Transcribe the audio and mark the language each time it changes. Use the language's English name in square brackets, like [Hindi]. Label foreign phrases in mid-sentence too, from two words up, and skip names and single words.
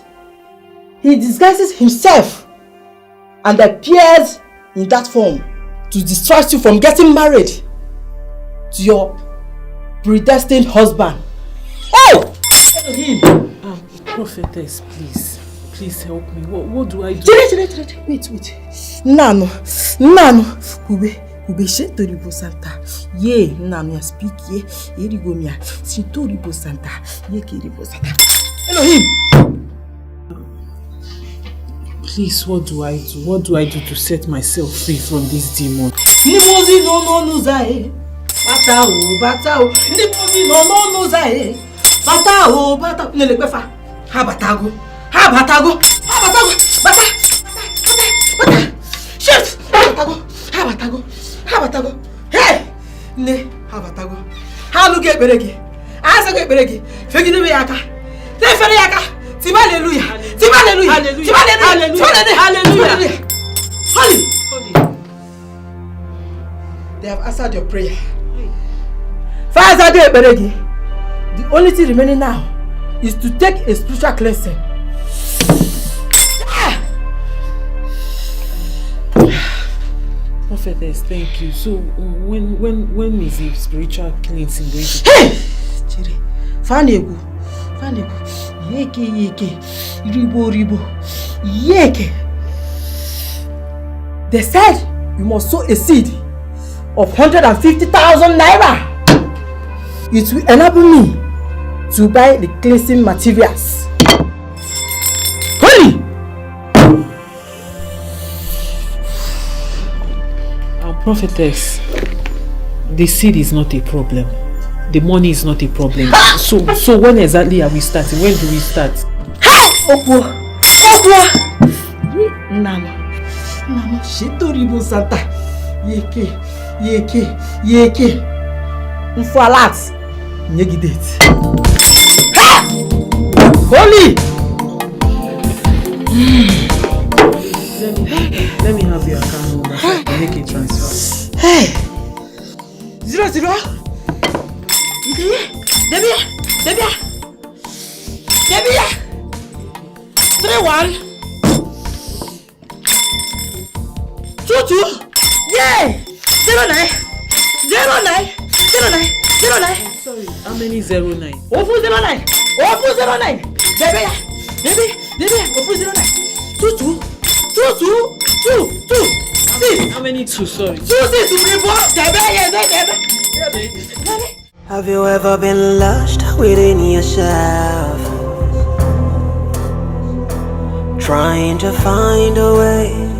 [English] He disguises himself and appears in that form to distract you from getting married to your predestined husband. Oh! Prophetess, please help me. What do I do? Wait. Nano, Ube shetoribo Santa. Ye, Nano, speak ye, Erigomia, Sintoribo Santa, Ye Kiribo Santa. Elohim! Please, what do I do? What do I do to set myself free from this demon? Nimozi no nuzae. Batao. Nimozi no nuzae. Batao. Nelekwefa. Habatago. Bata. Shift. Habatago. Hey! Ne, habatago. Halu get beregi. Asa get beregi. Fegini me yaka. Tefere yaka. Tiba hallelujah. Holy. They have answered your prayer. Father get beregi. The only thing remaining now is to take a spiritual cleansing. Prophetess, thank you. So when is the spiritual cleansing going to Hey! Chiri. Fanegu. Yeke. Ribo. Yeke. They said you must sow a seed of 150,000 naira. It will enable me to buy the cleansing materials. Holy! Prophetess, the seed is not a problem. The money is not a problem. So when exactly are we starting? When do we start? Opo. Nano. Shetoribo Santa. Yeke. Mfalat. Nyegidet. Holy! Let me have your account number so I can make a transfer. Hey! 00. Debia. 31. 22. Yeah! 09. Sorry, how many 09? [Igbo] Ofu 09. Debia. Ofu 09. [English] 22. 6. How many 2? Sorry. 2 6 Have you ever been lost within yourself, trying to find a way?